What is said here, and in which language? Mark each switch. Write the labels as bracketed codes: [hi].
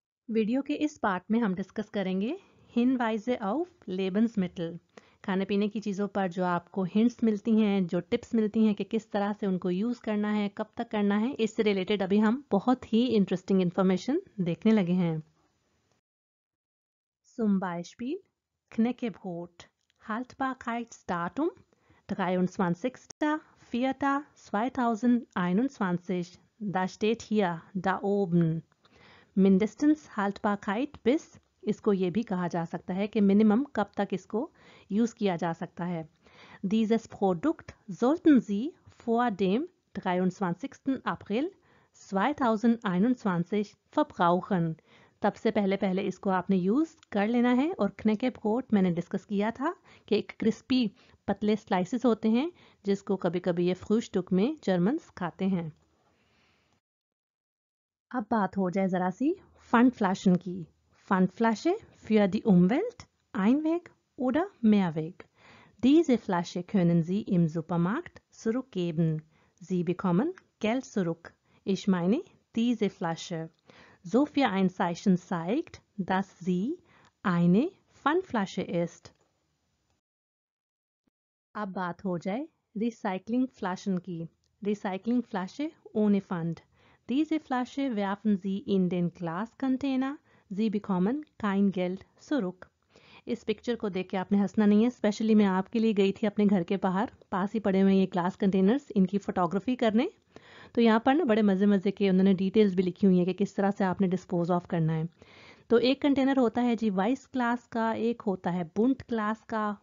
[hi] Video के इस part में हम डिस्कस करेंगे [de] Hinweise auf Lebensmittel, [hi] खाने पीने की चीज़ों पर जो आपको हिंट्स मिलती हैं, जो टिप्स मिलती हैं कि किस तरह से उनको यूज़ करना है, कब तक करना है, इससे रिलेटेड अभी हम बहुत ही इंटरेस्टिंग इन्फॉर्मेशन देखने लगे हैं। [de] Zum Beispiel Knäckebrot, Haltbarkeitsdatum 23.04.2021. Da steht hier, da oben. Mindestens Haltbarkeit bis, [hi] इसको ये भी कहा जा सकता है कि मिनिमम कब तक इसको यूज़ किया जा सकता है। [de] Dieses Produkt sollten Sie vor dem 23. April 2021 verbrauchen। [hi] तब से पहले पहले इसको आपने यूज़ कर लेना है। और Knäckebrot मैंने डिस्कस किया था कि एक क्रिस्पी पतले स्लाइसेस होते हैं जिसको कभी कभी ये फ्रूस्टुक में जर्मन्स खाते हैं। अब बात हो जाए ज़रा सी Pfandflaschen की। [de] Pfandflasche für die Umwelt, Einweg oder Mehrweg. Diese Flasche können Sie im Supermarkt zurückgeben. Sie bekommen Geld zurück. Ich meine diese Flasche. So für ein Zeichen zeigt, dass sie eine Pfandflasche ist. [hi] अब बात हो जाए Recyclingflaschen की. [de] Recyclingflasche ohne Pfand. Diese Flasche werfen Sie in den Glascontainer. Sie bekommen kein Geld zurück. [hi] इस picture को देख के आपने हंसना नहीं है. स्पेशली मैं आपके लिए गई थी अपने घर के बाहर पास ही पड़े हुए ये ग्लास कंटेनर्स इनकी फोटोग्राफी करने. तो यहाँ पर ना बड़े मज़े मज़े के उन्होंने डिटेल्स भी लिखी हुई है कि किस तरह से आपने डिस्पोज ऑफ करना है. तो एक कंटेनर होता है जी वाइस क्लास का, एक होता है बुंट क्लास का.